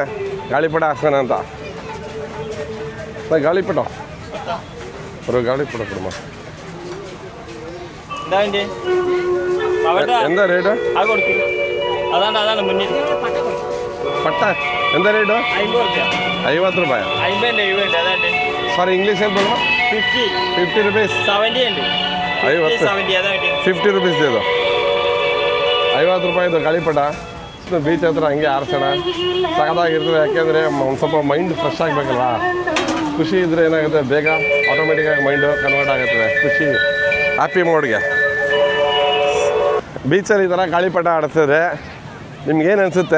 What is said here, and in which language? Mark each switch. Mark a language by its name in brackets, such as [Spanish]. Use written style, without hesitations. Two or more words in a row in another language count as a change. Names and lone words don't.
[Kannada] ಗಾಳಿಪಟ ಹಾರಿಸೋಣ ಅಂತ. ಗಾಳಿಪಟ ஒரு ಗಾಳಿಪಟ ಕೊಡಮ್ಮ. ಎಂತ ರೇಟು ಪಟ್ಟ? ಎಂತ ರೇಟು? 50 ರೂಪಾಯಿ. [English] sorry English ఏం बोलो? [Hindi] 50 रुपीस. [Telugu] 70 అండి. [Hindi] 50 रुपीस देदो. [Kannada] 50 ರೂಪಾಯಿದು ಗಾಳಿಪಟ ಬೀಚ್ ಹತ್ರ ಹಂಗೆ ಆರಿಸೋಣ, ಸಖತ್ತಾಗಿರ್ತದೆ. ಯಾಕೆಂದರೆ ಒಂದು ಸ್ವಲ್ಪ [English] mind fresh [Kannada] ಆಗಬೇಕಲ್ವ. ಖುಷಿ ಇದ್ದರೆ ಏನಾಗುತ್ತೆ, ಬೇಗ ಆಟೋಮೆಟಿಕ್ಕಾಗಿ [English] mind convert [Kannada] ಆಗುತ್ತದೆ ಖುಷಿ [English] happy mode. [Kannada] ಬೀಚಲ್ಲಿ ಈ ಥರ ಗಾಳಿಪಟ ಆಡಿಸಿದ್ರೆ ನಿಮ್ಗೇನು ಅನಿಸುತ್ತೆ?